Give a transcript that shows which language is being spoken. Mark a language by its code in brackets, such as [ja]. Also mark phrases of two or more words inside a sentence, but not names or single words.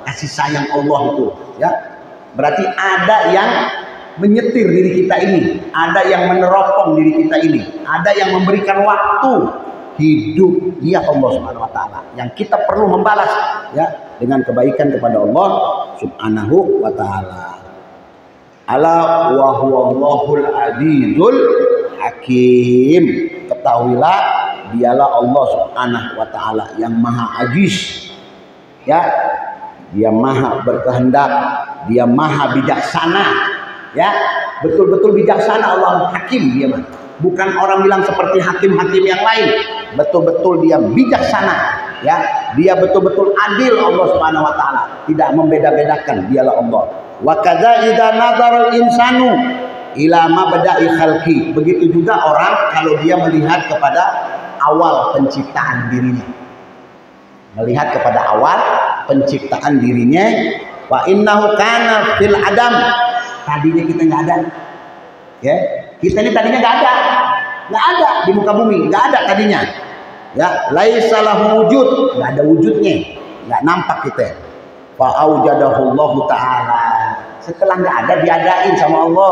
[id] Kasih sayang Allah itu, ya. Berarti ada yang menyetir diri kita ini, ada yang meneropong diri kita ini, ada yang memberikan waktu hidup, dia [ar] الله سبحانه وتعالى. [id] Yang kita perlu membalas ya dengan kebaikan kepada [ar] الله سبحانه وتعالى. ألا وهو الله العزيز الحكيم. [id] Ketahuilah dialah [ar] الله سبحانه وتعالى [id] yang maha aziz. Ya, dia maha berkehendak, dia maha bijaksana. Ya, betul-betul bijaksana Allah, hakim dia mah. Bukan orang bilang seperti hakim-hakim yang lain. Betul-betul dia bijaksana. Ya, dia betul-betul adil [ar] الله سبحانه وتعالى, [id] tidak membeda-bedakan, dialah Allah. [ar] وكذا إذا نظر الإنسان إلى مبدأ خلقه. [id] Begitu juga orang kalau dia melihat kepada awal penciptaan dirinya. Melihat kepada awal penciptaan dirinya, [ar] وإنه كان في العدم. [id] Tadinya kita nggak ada. Ya, kita ini tadinya nggak ada di muka bumi, nggak ada tadinya. Ya, [ar] ليس له وجود, [id] nggak ada wujudnya, nggak nampak kita. [ar] فأوجده الله تعالى. [id] Setelah nggak ada, diadain sama Allah.